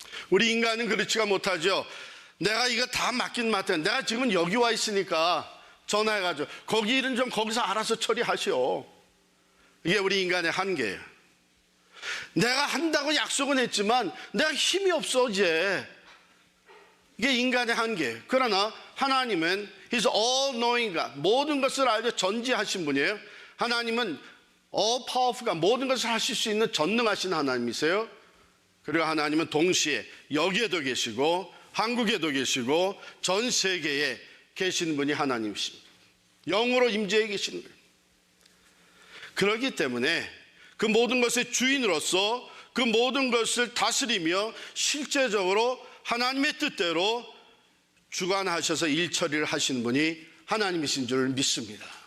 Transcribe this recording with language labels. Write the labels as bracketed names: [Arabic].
[Korean] 우리 인간은 그렇지가 못하죠. 내가 이거 다 맡긴 맡아. 내가 지금 여기 와 있으니까 전화해가지고 거기 일은 좀 거기서 알아서 처리하시오. 이게 우리 인간의 한계예요. 내가 한다고 약속은 했지만 내가 힘이 없어 이제. 이게 인간의 한계예요. 그러나 하나님은 [English] He's all-knowing God. [Korean] 모든 것을 알고 전지하신 분이에요. 하나님은 [English] all-powerful God. [Korean] 모든 것을 하실 수 있는 전능하신 하나님이세요. 그리고 하나님은 동시에 여기에도 계시고 한국에도 계시고 전 세계에 계시는 분이 하나님이십니다. 영으로 임재해 계시는 거예요. 그렇기 때문에 그 모든 것의 주인으로서 그 모든 것을 다스리며 실제적으로 하나님의 뜻대로 주관하셔서 일처리를 하시는 분이 하나님이신 줄 믿습니다.